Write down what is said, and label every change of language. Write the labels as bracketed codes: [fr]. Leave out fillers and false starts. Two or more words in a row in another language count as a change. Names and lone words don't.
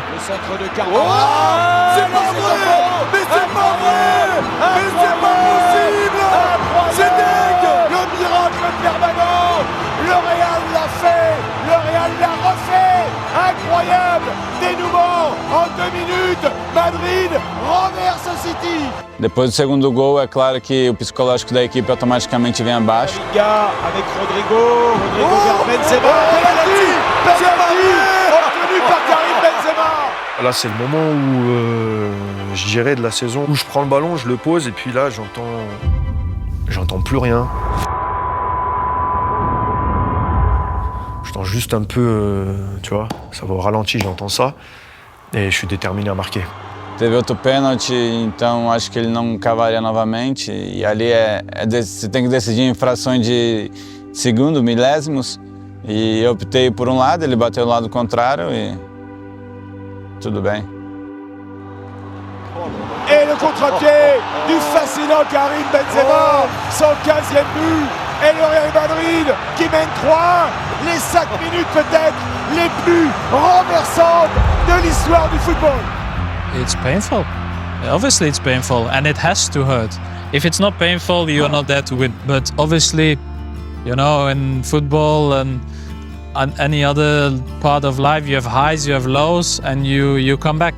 [fr] Le centre de Carvajal. C'est pas vrai! Mais c'est pas vrai! Mais c'est pas possible! C'est dingue! Le miracle permanent! Le Real l'a fait! Le Real l'a refait! Incroyable! Dénouement! En 2 minutes, Madrid renverse City! [pt] Depois do segundo gol, é claro que o psicológico da equipe automaticamente vem abaixo. [fr] Liga avec Rodrigo vers Benzema! Penalty! Obtenu par Karim Benzema! Là, c'est le moment où, je dirais, de la saison où je prends le ballon, je le pose, et puis là, j'entends plus rien. J'entends juste un peu, tu vois, ça va au ralenti, j'entends ça, et je suis déterminé à marquer. [pt] Teve outro pênalti, então acho que ele não cavaria novamente. E ali você tem que decidir em frações de segundo, milésimos. E eu optei por um lado, ele bateu do lado contrário e tudo bem. [fr] Et le contre-pied du fascinant Karim Benzema, son 15e but, et le Real Madrid qui mène 3-1, les 5 minutes peut-être les plus renversantes de l'histoire du football. [en] It's painful. Obviously it's painful and it has to hurt. If it's not painful, you're not there to win. But obviously, you know, in football and any other part of life, you have highs, you have lows, and you come back.